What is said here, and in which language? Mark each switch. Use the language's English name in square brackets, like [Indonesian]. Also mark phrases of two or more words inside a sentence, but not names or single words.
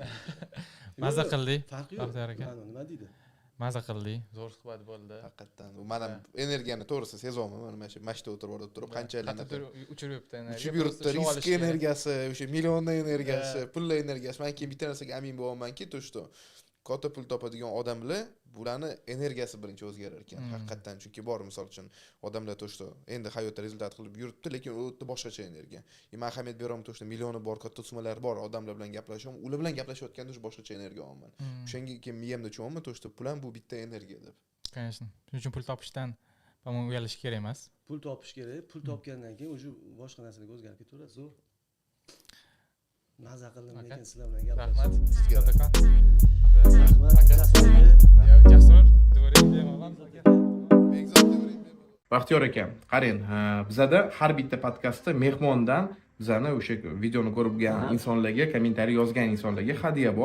[Uzbek] Maza qildik farqi Baxtiyor aka. yo'q nima deydi Maza qildik zo'r suhbat bo'ldi. Haqiqatan mana energiyani to'g'risi sezaman mana mana shu mashta o'tirib qanchalarni uchirib yuribdi energiya. uchib yuribdi risk energiyasi o'sha millionlar energiyasi pullar energiyasi man keyin bitta narsaga amin bo'lamanki [Russian] то что [Uzbek] katta pul topadigan odamlar bularni energiyasi birinchi o'zgarar ekan haqiqatdan, chunki bor misol uchun odamlar to'shta endi hayotda rezultat qilib yuribdi, lekin u yerda boshqacha energiya. Men ahamiyat beraman to'shta millioni bor, katta summalar bor odamlar bilan gaplashaman, ular bilan gaplashayotganda boshqacha energiya olaman. O'shanga keyin miyamda tushunaman to'shta pul ham bu bitta energiya deb. Конечно. Shuning uchun pul topishdan по-моему uyalish kerak emas. Pul topish kerak. Pul topgandan keyin o'sha boshqa narsalarga o'zgarib ketaveradi. Zo'r. Maza qildim, lekin sizlar bilan Rahmat. gaplashdim. Jasur, dvoring bemalol. Baxtiyor aka, qarang, bizada har bitta podkastda mehmondan bizani o'sha videoni ko'rgan insonlarga, kommentariy yozgan insonlarga hadya bor.